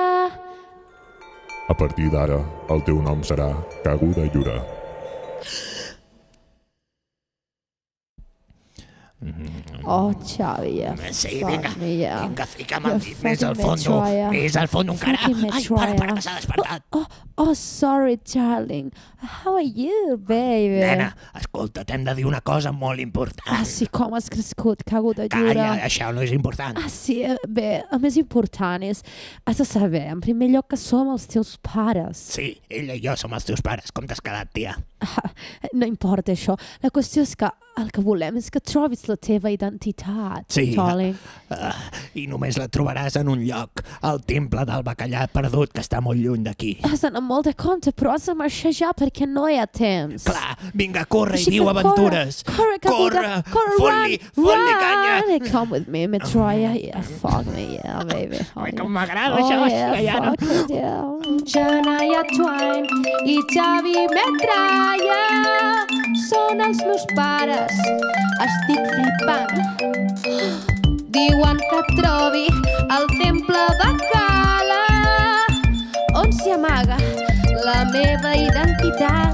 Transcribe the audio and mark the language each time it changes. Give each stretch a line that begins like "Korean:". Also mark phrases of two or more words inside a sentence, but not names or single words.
Catalan: A partir d'ara, el teu nom serà Caguda Llura. Oh, Xavi, Sí, vinga, fica'm el dit més al fondo encara. Ai, para, que s'ha despertat.
English: Oh, sorry, darling. How are you, baby?
Catalan: Nena, escolta, t'hem de dir una cosa molt important. Sí, com has crescut, caguda Calla, lliure. això no és important. Sí, bé, el més important és, has de saber, en primer lloc, que som els teus pares. Sí, ella i jo som els teus pares. Com t'has quedat, tia? No importa això. La qüestió és que el que volem és que trobis la teva identitat, Sí. darling. I només la trobaràs en un lloc, al temple del bacallà perdut, que està molt lluny d'aquí. Has d'anar molt de compte, però has de marxar ja perquè no hi ha temps. Clar, vinga, corre Així i viu que aventures. Corre, caguda, corre, fot-li canya.
English: run. Come with me, Metroia. Yeah, fuck me, yeah, baby. Oh, Ai, yeah.
Catalan: com m'agrada Oh, això, yeah, ja no.
English: fuck it, yeah.
Catalan: Shania Twain i Xavi Metralla són els meus pares. Estic flipant. Diuen que trobi el temple de Cala on s'hi amaga la meva identitat.